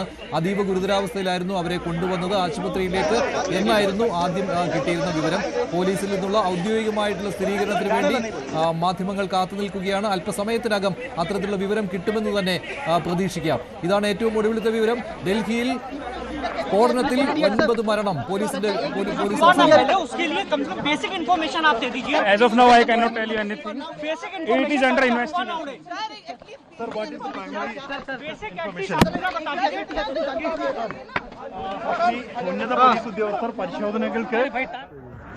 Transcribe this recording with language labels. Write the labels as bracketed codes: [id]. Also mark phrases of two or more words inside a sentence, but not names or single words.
[ml] അതീവ ഗുരുതരാവസ്ഥയിലായിരുന്നു അവരെ കൊണ്ടുവന്നത് ആശുപത്രിയിലേക്ക് എന്നായിരുന്നു ആദ്യം കിട്ടിയിരുന്ന വിവരം. പോലീസിൽ നിന്നുള്ള ഔദ്യോഗികമായിട്ടുള്ള സ്ഥിരീകരണത്തിന് വേണ്ടി മാധ്യമങ്ങൾ കാത്തുനിൽക്കുകയാണ്. അല്പസമയത്തിനകം അത്തരത്തിലുള്ള വിവരം കിട്ടുമെന്ന് തന്നെ പ്രതീക്ഷിക്കാം. ഇതാണ് ഏറ്റവും ഒടുവിലത്തെ വിവരം. ഡൽഹിയിൽ സ്ഫോടനത്തിൽ 9 മരണം. പോലീസിന്റെ [en] basic information [hi] आप दे दीजिए. [en] As of now, I cannot tell you anything. Basic It is under investigation. Sir, what is the primary information? [ml] ഉന്നത പോലീസ് ഉദ്യോഗസ്ഥർ പരിശോധനകൾക്ക്